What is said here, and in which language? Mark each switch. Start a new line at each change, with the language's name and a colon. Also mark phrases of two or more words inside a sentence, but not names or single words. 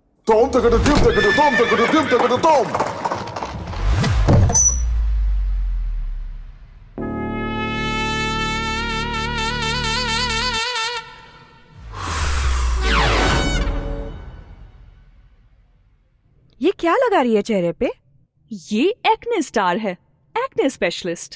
Hindi: Tom, taka da dim, taka da tom, taka da dim, taka da tom. ये क्या लगा रही है चेहरे पे? ये
English: acne star
Hindi: है,
English: acne specialist.